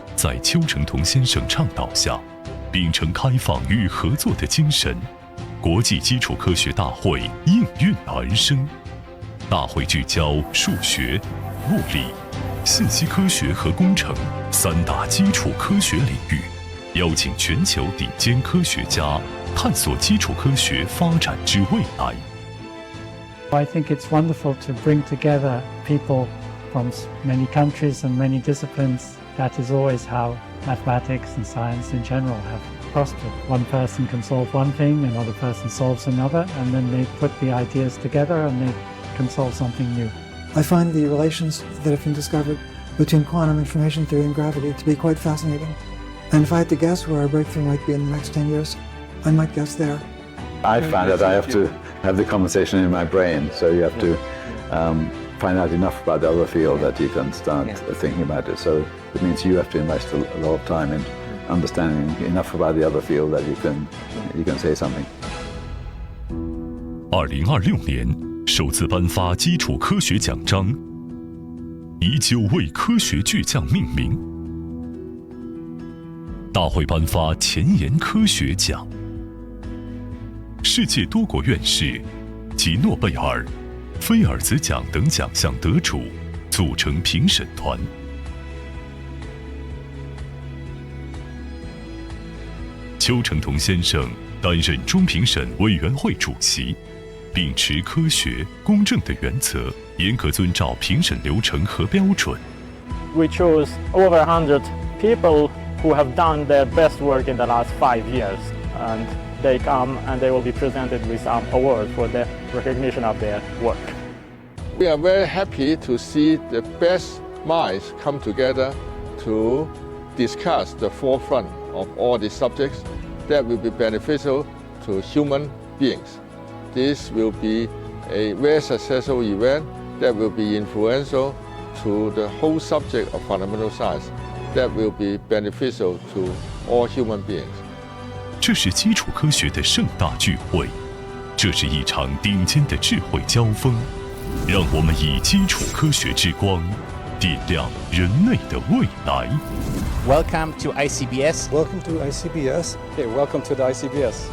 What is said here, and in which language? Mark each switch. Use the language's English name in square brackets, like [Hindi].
[Chinese] 在邱成桐先生倡导下，秉承开放与合作的精神，国际基础科学大会应运而生。大会聚焦数学、物理、信息科学和工程三大基础科学领域，邀请全球顶尖科学家探索基础科学发展之未来。 [English] I think it's wonderful to bring together people from many countries and many disciplines. That is always how mathematics and science in general have prospered. One person can solve one thing, another person solves another, and then they put the ideas together and they can solve something new. I find the relations that have been discovered between quantum information theory and gravity to be quite fascinating. And if I had to guess where a breakthrough might be in the next 10 years, I might guess there. I find that I have to have the conversation in my brain, so you have to find out enough about the other field that you can start thinking about it. So it means you have to invest a lot of time in understanding enough about the other field that you can say something. [Chinese] 2026年首次颁发基础科学奖章，以9位科学巨匠命名。大会颁发前沿科学奖，世界多国院士及诺贝尔、菲尔兹奖等奖项得主组成评审团。邱成桐先生担任中评审委员会主席，秉持科学公正的原则，严格遵照评审流程和标准。 [English] We chose over 100 people who have done their best work in the last 5 years, and they come and they will be presented with some award for the recognition of their work. We are very happy to see the best minds come together to discuss the forefront of all the subjects that will be beneficial to human beings. This will be a very successful event that will be influential to the whole subject of fundamental science that will be beneficial to all human beings. [Chinese] 这是基础科学的盛大聚会，这是一场顶尖的智慧交锋，让我们以基础科学之光点亮人类的未来。 [English] Welcome to ICBS. Welcome to ICBS. Okay, welcome to the ICBS.